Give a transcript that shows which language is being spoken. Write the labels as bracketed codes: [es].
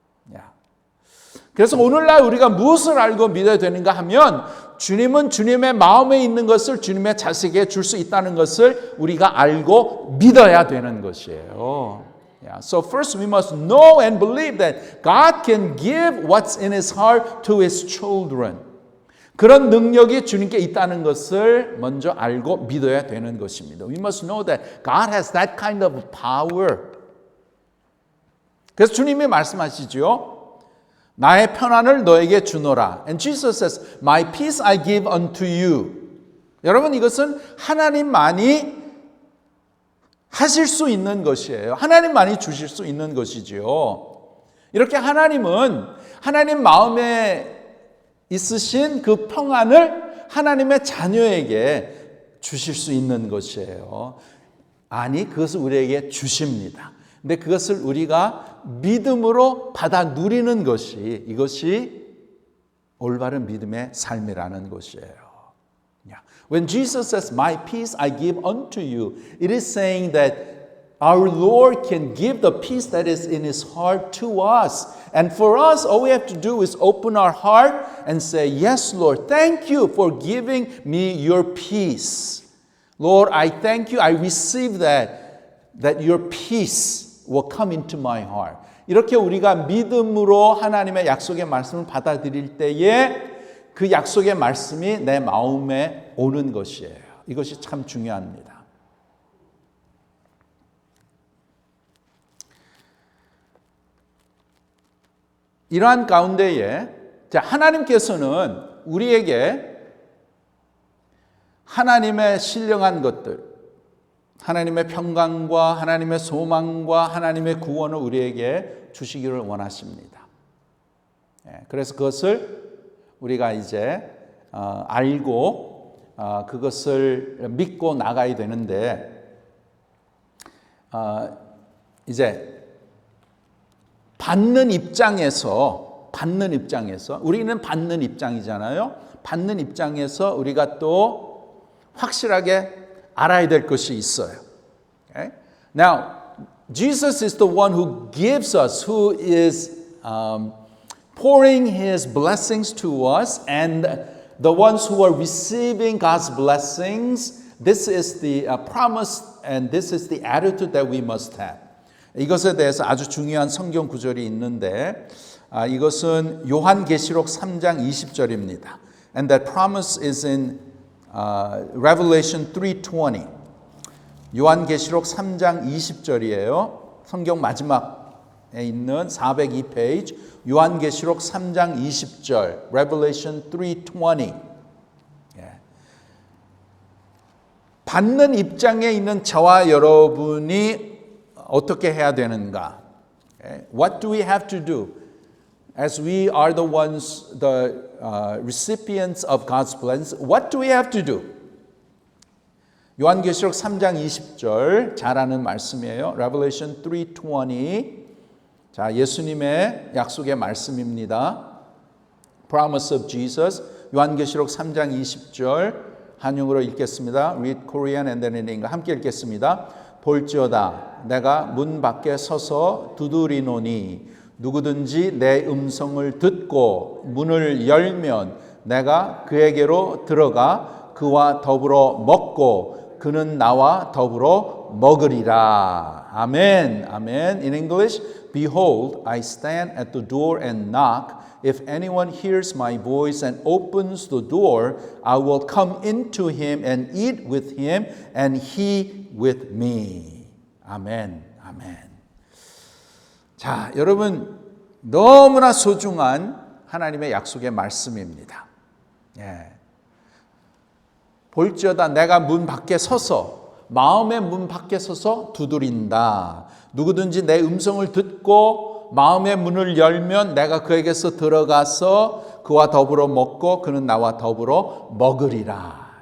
[ko] Yeah. 그래서 오늘날 우리가 무엇을 알고 믿어야 되는가 하면 주님은 주님의 마음에 있는 것을 주님의 자식에게 줄 수 있다는 것을 우리가 알고 믿어야 되는 것이에요. [en] Yeah. So first we must know and believe that God can give what's in His heart to His children. [ko] 그런 능력이 주님께 있다는 것을 먼저 알고 믿어야 되는 것입니다. [en] We must know that God has that kind of power. [ko] 그래서 주님이 말씀하시죠. 나의 평안을 너에게 주노라. [en] And Jesus says, My peace I give unto you. [ko] 여러분 이것은 하나님만이 하실 수 있는 것이에요. 하나님만이 주실 수 있는 것이지요. 이렇게 하나님은 하나님 마음에 있으신 그 평안을 하나님의 자녀에게 주실 수 있는 것이에요. 아니, 그것을 우리에게 주십니다. 근데 그것을 우리가 믿음으로 받아 누리는 것이 이것이 올바른 믿음의 삶이라는 것이에요. [en] When Jesus says, My peace I give unto you, it is saying that our Lord can give the peace that is in His heart to us. And for us, all we have to do is open our heart and say, Yes, Lord, thank you for giving me your peace. Lord, I thank you, I receive that your peace will come into my heart. [ko] 이렇게 우리가 믿음으로 하나님의 약속의 말씀을 받아들일 때에 그 약속의 말씀이 내 마음에 오는 것이에요. 이것이 참 중요합니다. 이러한 가운데에 하나님께서는 우리에게 하나님의 신령한 것들, 하나님의 평강과 하나님의 소망과 하나님의 구원을 우리에게 주시기를 원하십니다. 그래서 그것을 우리가 이제 알고 그것을 믿고 나가야 되는데 이제 받는 입장에서 우리는 받는 입장이잖아요. 받는 입장에서 우리가 또 확실하게 알아야 될 것이 있어요. [en] Okay? Now, Jesus is the one who gives us, who is pouring His blessings to us, and the ones who are receiving God's blessings, this is the promise and this is the attitude that we must have. [ko] 이것에 대해서 아주 중요한 성경 구절이 있는데 이것은 요한계시록 3장 20절입니다. [en] And that promise is in Revelation 3:20. [ko] 요한계시록 3장 20절이에요. 성경 마지막에 있는 402페이지 요한계시록 3장 20절 [en] Revelation 3:20. [ko] 받는 입장에 있는 저와 여러분이 어떻게 해야 되는가? [en] What do we have to do? As we are the ones, the recipients of God's blessings, what do we have to do? [ko] 요한계시록 3장 20절 잘 아는 말씀이에요. [en] Revelation 3:20. [ko] 자, 예수님의 약속의 말씀입니다. [en] Promise of Jesus. [ko] 요한계시록 3장 20절 한영어로 읽겠습니다. [en] Read Korean and then in English. [ko] 함께 읽겠습니다. 볼지어다 내가 문 밖에 서서 두드리노니 누구든지 내 음성을 듣고 문을 열면 내가 그에게로 들어가 그와 더불어 먹고 그는 나와 더불어 먹으리라. 아멘. 아멘. [en] In English, behold, I stand at the door and knock. If anyone hears my voice and opens the door, I will come into him and eat with him and he with me. [ko] 아멘. 아멘. 자, 여러분 너무나 소중한 하나님의 약속의 말씀입니다. 예. 볼지어다 내가 문 밖에 서서 마음의 문 밖에 서서 두드린다. 누구든지 내 음성을 듣고 마음의 문을 열면 내가 그에게서 들어가서 그와 더불어 먹고 그는 나와 더불어 먹으리라.